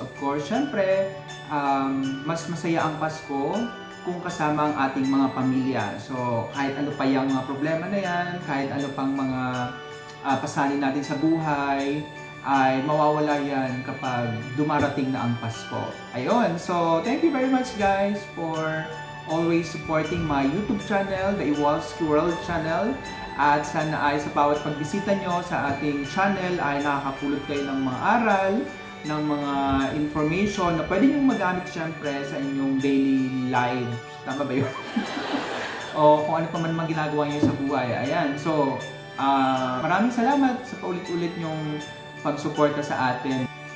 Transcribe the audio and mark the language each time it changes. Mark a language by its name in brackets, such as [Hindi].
[English] Of course, [Filipino] syempre, mas masaya ang Pasko kung kasama ang ating mga pamilya. So, kahit ano pa yung mga problema na yan, kahit ano pang mga pasanin natin sa buhay, ay mawawala yan kapag dumarating na ang Pasko. Ayun, [English] so thank you very much guys for always supporting my YouTube channel, the Iwalski World channel. [Filipino] At sana ay sa bawat pagbisita nyo sa ating channel ay nakakapulot kayo ng mga aral, ng mga information na pwede nyo magamit syempre sa inyong [English] daily lives. [Filipino] Tama ba yun? O kung ano pa man mga ginagawa nyo sa buhay. Ayan, so maraming salamat sa paulit-ulit nyong pagsuporta sa atin.